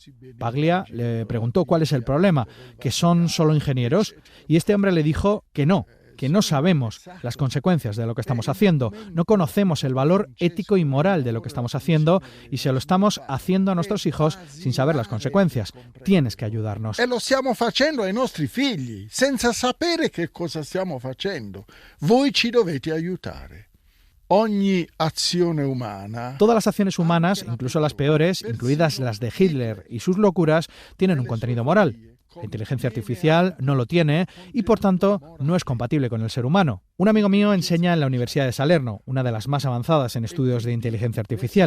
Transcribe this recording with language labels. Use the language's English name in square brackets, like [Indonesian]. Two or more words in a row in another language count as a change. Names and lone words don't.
[Spanish] Paglia le preguntó cuál es el problema, que son solo ingenieros, y este hombre le dijo que no sabemos las consecuencias de lo que estamos haciendo, no conocemos el valor ético y moral de lo que estamos haciendo y se lo estamos haciendo a nuestros hijos sin saber las consecuencias. Tienes que ayudarnos. [Italian] E lo stiamo facendo ai nostri figli, senza sapere che cosa stiamo facendo. Voi ci dovete aiutare. Ogni azione umana. [Spanish] Todas las acciones humanas, incluso las peores, incluidas las de Hitler y sus locuras, tienen un contenido moral. La inteligencia artificial no lo tiene y, por tanto, no es compatible con el ser humano. Un amigo mío enseña en la Universidad de Salerno, una de las más avanzadas en estudios de inteligencia artificial.